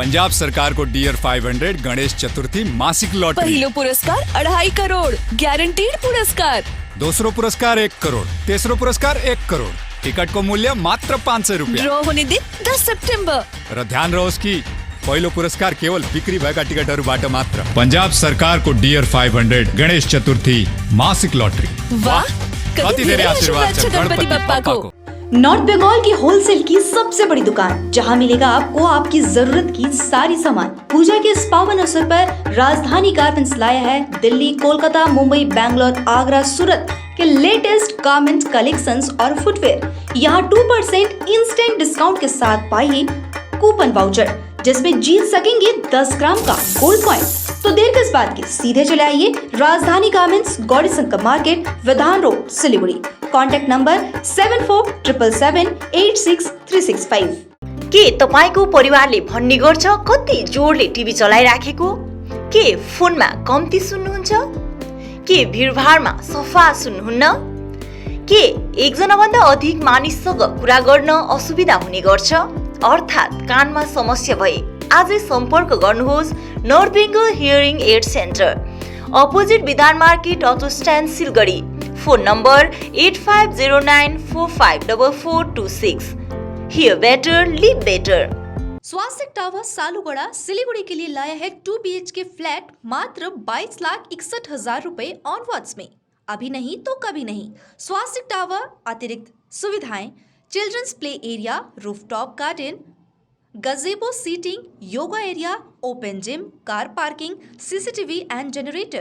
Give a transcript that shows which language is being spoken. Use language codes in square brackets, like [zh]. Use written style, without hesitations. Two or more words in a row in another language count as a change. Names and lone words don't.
[ne] पंजाब सरकार को डियर 500 गणेश चतुर्थी मासिक लॉटरी, पहलो पुरस्कार 2.5 करोड़, गारंटीड पुरस्कार, दूसरो पुरस्कार 1 करोड़, तीसरो पुरस्कार 1 करोड़। टिकट को मूल्य मात्र 500 रुपया। ड्रॉ होने दिन 10 सितंबर। र ध्यान रहो की पहलो पुरस्कार केवल बिक्री भएका टिकटहरुबाट मात्र। पंजाब सरकार को डियर 500 गणेश चतुर्थी मासिक लॉटरी। वाह, कति धेरै आशीर्वाद छ गणपति बप्पा को। [hi] नॉर्थ बंगाल की होलसेल की सबसे बड़ी दुकान, जहां मिलेगा आपको आपकी जरूरत की सारी सामान। पूजा के इस पावन अवसर पर राजधानी गारमेंट्स लाया है दिल्ली, कोलकाता, मुंबई, बैंगलोर, आगरा, सूरत के [en] latest garment collections [hi] और फुटवेयर। यहाँ 2% [en] instant discount [hi] के साथ पाइए [en] coupon voucher, [hi] जिसमें जीत सकेंगे 10 ग्राम का गोल्ड कॉइन। तो देर किस बात की, सीधे चले आइए राजधानी गारमेंट्स, गौरी शंकर मार्केट, विधान रोड, सिलीगुड़ी। [en] contact number [hi] 7477786365। [ne] के तपाईको परिवारले भन्ने गर्छ कति जोडले टिभी चलाइराखेको? के फोनमा कम्ती सुन्नुहुन्छ? के भिडभाडमा सफा सुन्नुहुन्न? के एकजना भन्दा अधिक मानिससँग कुरा गर्न असुविधा हुने गर्छ? अर्थात् कानमा समस्या भए आजै सम्पर्क गर्नुहोस् नर्थ बेंगल हियरिङ एड सेन्टर, अपोजिट विधान मार्केट, [en] auto stand, [ne] सिलगढी। [en] phone number [ne] 8509454426। [en] Hear better, live better। [hi] स्वास्तिक टावर सालुगड़ा सिलीगुड़ी के लिए लाया है 2 [en] BHK flat [hi] मात्र 22,61,000 रुपए ऑनवर्ड्स में। अभी नहीं तो कभी नहीं। [en] स्वास्तिक टावर [hi] अतिरिक्त सुविधाएं, [en] children's play area, rooftop garden, gazebo seating, yoga area, open gym, car parking, CCTV and generator.